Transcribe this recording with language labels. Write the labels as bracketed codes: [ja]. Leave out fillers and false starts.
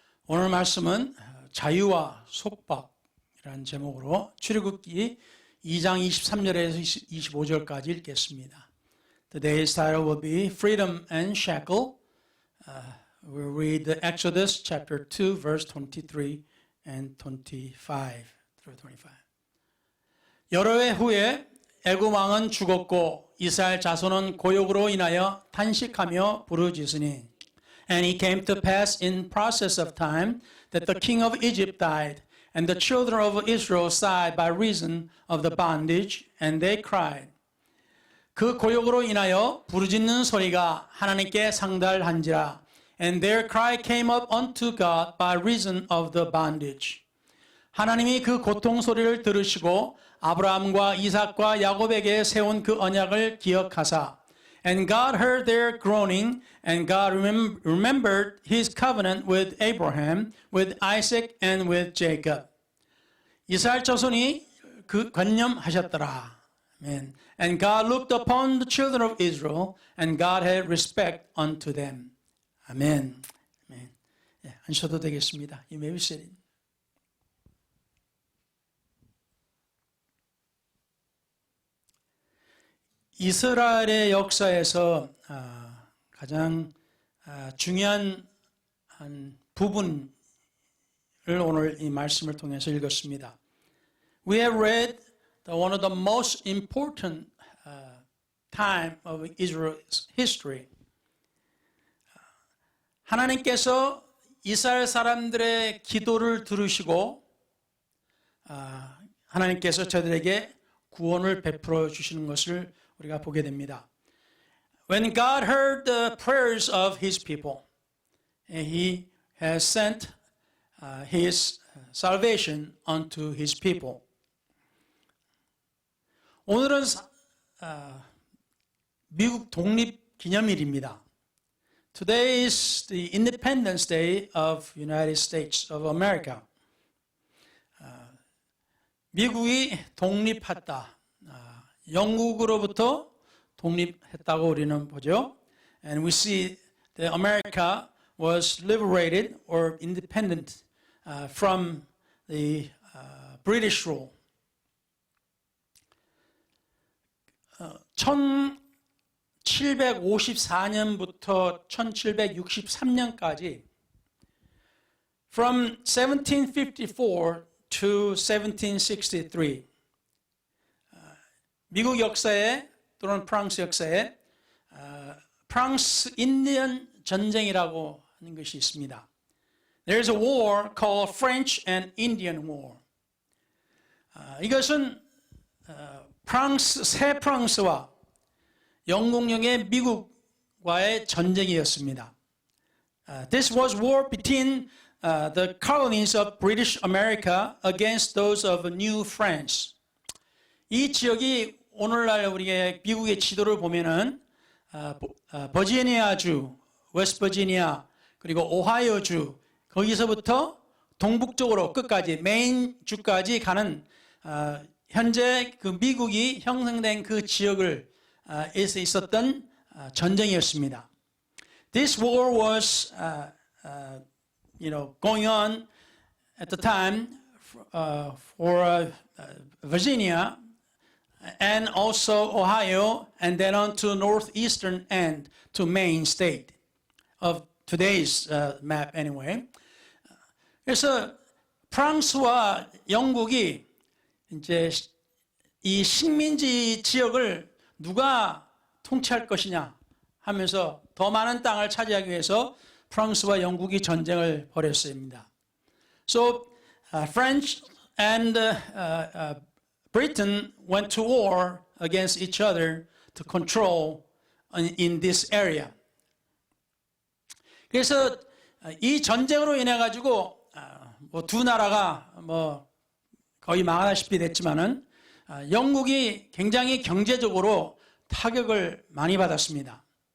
[ko] 오늘 말씀은 자유와 속박이라는 제목으로 출애굽기 2장 23절에서 25절까지 읽겠습니다. [en] Today's title will be Freedom and Shackle. We'll read the Exodus chapter 2 verse 23 and 25 through 25. [ko] 여러 해 후에 애굽 왕은 죽었고 이스라엘 자손은 고욕으로 인하여 탄식하며 부르짖으니 [en] And it came to pass in process of time that the king of Egypt died, and the children of Israel sighed by reason of the bondage, and they cried. [ko] 그 고욕으로 인하여 부르짖는 소리가 하나님께 상달한지라, [en] and their cry came up unto God by reason of the bondage. [ko] 하나님이 그 고통 소리를 들으시고 아브라함과 이삭과 야곱에게 세운 그 언약을 기억하사 [en] And God heard their groaning, and God remembered his covenant with Abraham, with Isaac, and with Jacob. [ko] 이스라엘 자손이 그 관념하셨더라. [en] Amen. And God looked upon the children of Israel, and God had respect unto them. [ko] 아멘. 아멘. 앉으셔도 되겠습니다. [en] You may be seated. [ko] 이스라엘의 역사에서 가장 중요한 한 부분을 오늘 이 말씀을 통해서 읽었습니다. [en] We have read one of the most important time of Israel's history. [ko] 하나님께서 이스라엘 사람들의 기도를 들으시고 하나님께서 저들에게 구원을 베풀어 주시는 것을 우리가 보게 됩니다. [en] When God heard the prayers of His people, He has sent His salvation unto His people. [ko] 오늘은 미국 독립 기념일입니다. [en] Today is the Independence Day of United States of America. [ko] 미국이 독립했다. 영국으로부터 독립했다고 우리는 보죠. [en] And we see that America was liberated or independent from the British rule. [ko] 1754년부터 1763년까지 [en] from 1754 to 1763 [ko] 미국 역사에 또는 프랑스 역사에 프랑스 인디언 전쟁이라고 하는 것이 있습니다. [en] There is a war called French and Indian War. [ko] 이것은 새 프랑스와 영국령의 미국과의 전쟁이었습니다. [en] This was war between the colonies of British America against those of New France. [ko] 이 지역이 오늘날 우리의 미국의 지도를 보면은 버지니아주, 웨스트버지니아 그리고 오하이오주 거기서부터 동북쪽으로 끝까지 메인 주까지 가는 현재 그 미국이 형성된 그 지역을 에서 있었던 전쟁이었습니다. [en] This war was going on at the time for Virginia and also Ohio, and then on to northeastern end to Maine state of today's map anyway. [ko] 그래서 프랑스와 영국이 이제 이 식민지 지역을 누가 통치할 것이냐 하면서 더 많은 땅을 차지하기 위해서 프랑스와 영국이 전쟁을 벌였습니다. [en] So French and Britain went to war against each other to control in this area. [ko] 그래서 이 전쟁으로 인해 가지고 두 나라가 거의 망하다시피 됐지만은 영국이 굉장히 경제적으로 타격을 많이 받았습니다.